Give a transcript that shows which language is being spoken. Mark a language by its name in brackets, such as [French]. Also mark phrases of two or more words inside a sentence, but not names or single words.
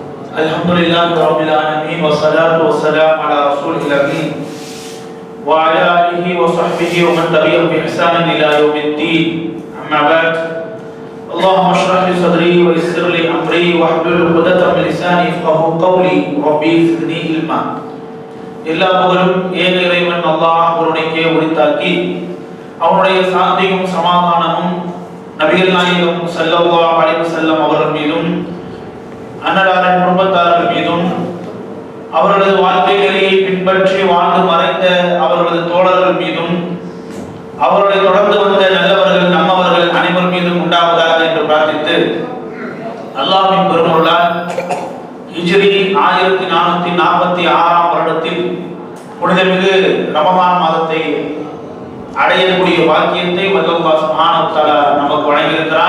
[Arabic] الحمد لله رب العالمين والصلاة والسلام على الرسول الأمين وعلى آله وصحبه ومن تبعهم بإحسان إلى يوم الدين. أما بعد. اللهم اشرح لي صدري ويسر لي أمري واحلل عقدة من لساني يفقهوا قولي رب زدني علما. [Tamil] எல்லா புகழும் ஏக இறைவன் அல்லாஹ் ஒருவனுக்கே உரித்தாக்கி அவனுடைய சாந்தியும் சமாதானமும் நபிகள் நாயகம் ஸல்லல்லாஹு [Arabic] عليه وسلم [Tamil] அவர்கள் மீதும் அன்னலாரின் குடும்பத்தார்கள் மீதும் அவர்களது வாழ்க்கைகளை பின்பற்றி வாழ்ந்து மறைந்த அவர்களது தோழர்கள் மீதும் அவர்களை தொடர்ந்து வந்த நல்லவர்கள் நம்மவர்கள் அனைவர் மீதும் உண்டாவதாக என்று பிரார்த்தித்து அல்லாஹ்வின் பெருமருளால் ஹிஜ்ரி 1446 வருடத்தில் புனிதமிகு ரமலான் மாதத்தை அடையக்கூடிய வாக்கியத்தை அல்லாஹ் [Arabic] سبحانه وتعالى [Tamil] நமக்கு வழங்கியிருக்கிறார்.